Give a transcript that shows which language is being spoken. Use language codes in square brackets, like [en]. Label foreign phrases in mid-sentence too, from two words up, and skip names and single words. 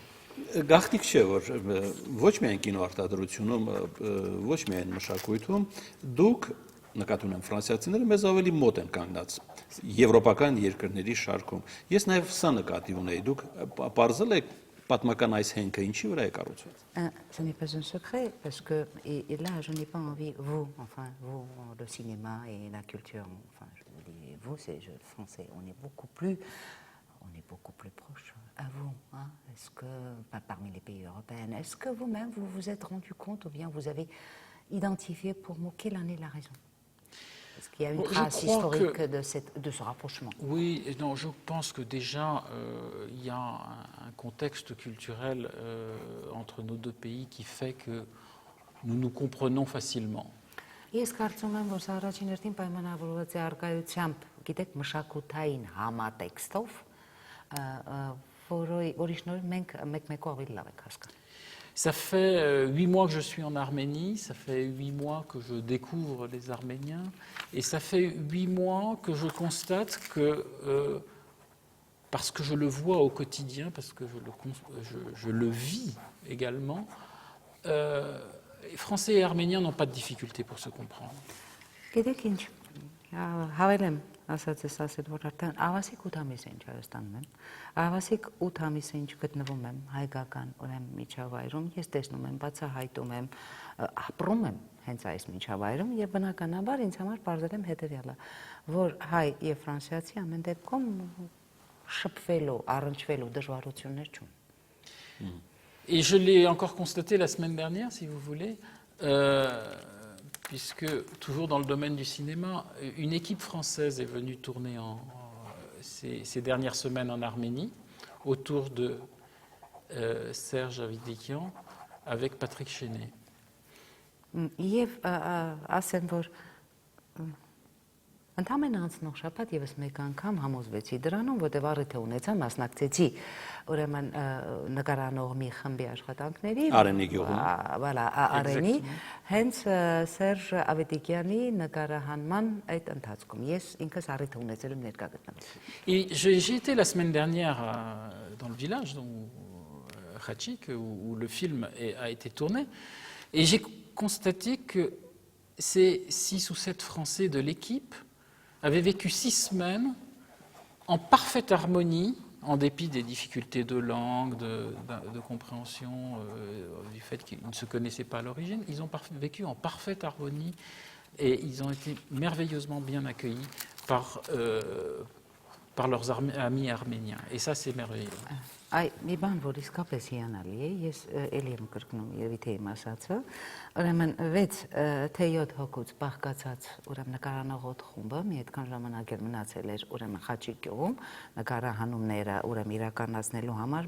[hy] Գաղտնիք չէ, որ ոչ միայն կինոարտադրությունում, ոչ միայն մշակույթում դուք նկատի ունեմ ֆրանսիացիները մեզ ավելի մոտ են կանգնած եվրոպական երկրների շարքում։ Ես նաև սա նկատի ունեի, դուք պարզել եք պատմական այս հենքը ինչի վրա է կառուցված։ [fr] Ce n'est pas un secret parce que et là je n'ai pas envie vous le cinéma et la culture enfin je vous dis vous c'est français on est beaucoup plus proche à vous est-ce que parmi les pays européens est-ce que vous-même vous vous êtes rendu compte ou bien vous avez identifié pour moi quelle en est la raison? Est-ce qu'il y a une trace historique de ce rapprochement? Oui, non, je pense que déjà il y a un contexte culturel entre nos deux pays qui fait que nous nous comprenons facilement. [hy] Ես կարծում եմ, որ սա առաջին հերթին պայմանավորված է արկայությամբ, գիտեք, մշակութային համատեքստով, որի շնորհիվ մենք մեկ-մեկու ավելի լավ ենք հասկանում։ [fr] Ça fait 8 mois que je suis en Arménie, ça fait 8 mois que je découvre les Arméniens, et ça fait 8 mois que je constate que, parce que je le vois au quotidien, parce que je le vis également, Français et Arméniens n'ont pas de difficulté pour se comprendre. [hy] Գիտեք ինչ, հավելեմ ասած ես ասել, որ արդեն ավասիկ 8 ամիս է ինչ Հայաստանում եմ, ավասիկ 8 ամիս է ինչ գտնվում եմ հայկական ուրեմն միջավայրում, ես տեսնում եմ, բացահայտում եմ, ապրում եմ հենց այս միջավայրում եւ բնականաբար ինձ համար բարձր եմ հետեւյալը, որ հայ եւ ֆրանսիացի ամեն դեպքում շփվելու, առնչվելու դժվարություններ չունեն։ [fr] Et je l'ai encore constaté la semaine dernière, si vous voulez, puisque, toujours dans le domaine du cinéma, une équipe française est venue tourner ces dernières semaines en Arménie, autour de Serge Avidikian, avec Patrick Chenet. [hy] Եվ ասեմ, որ ընդամենը անցնող շաբաթ եւս մեկ անգամ համոզվեցի դրանում, որտեղ առիթ ունեցա մասնակցեցի ուրեմն նկարանող մի խմբի աշխատանքների Արենի գյուղում voilà Արենի հենց Սերժ Ավետիկյանի նկարահանման այդ ընթացքում ես ինքս առիթ ունեցել եմ ներկա գտնվել։ [fr] Et j'ai été la semaine dernière dans le village Khachik où le film a été tourné et j'ai constaté que ces 6 ou 7 Français de l'équipe avaient vécu 6 semaines en parfaite harmonie en dépit des difficultés de langue, de compréhension, du fait qu'ils ne se connaissaient pas à l'origine, ils ont vécu en parfaite harmonie et ils ont été merveilleusement bien accueillis par leurs amis arméniens. Et ça, c'est merveilleux. [hy] Այ մի բան, որ իսկապես հիանալի է, ես ելի եմ կրկնում երևի իմ ասածը, ուրեմն 6 թե 7 հոգուց բաղկացած ուրեմն նկարանողոտ խումբը մի այդքան ժամանակ էլ մնացել էր ուրեմն Խաչի գյուղում նկարահանումները ուրեմն իրականացնելու համար,